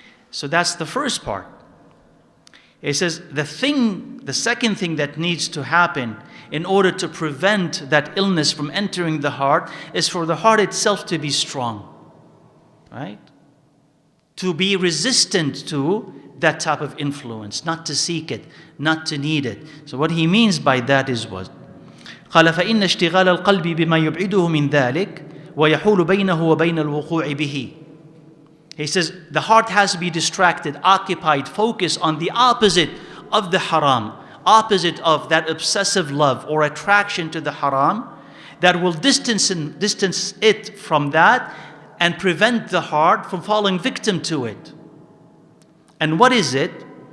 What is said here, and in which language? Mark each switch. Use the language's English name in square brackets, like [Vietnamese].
[English] So that's the first part. It says the second thing that needs to happen in order to prevent that illness from entering the heart is for the heart itself to be strong. Right? To be resistant to that type of influence, not to seek it, not to need it. So what he means by that is what? [Arabic] قال فإن اشتغال القلب بما يبعده من ذلك ويحول بينه وبين الوقوع به. [English] He says the heart has to be distracted, occupied, focused on the opposite of the haram, opposite of that obsessive love or attraction to the haram that will distance it from that and prevent the heart from falling victim to it. And what is it?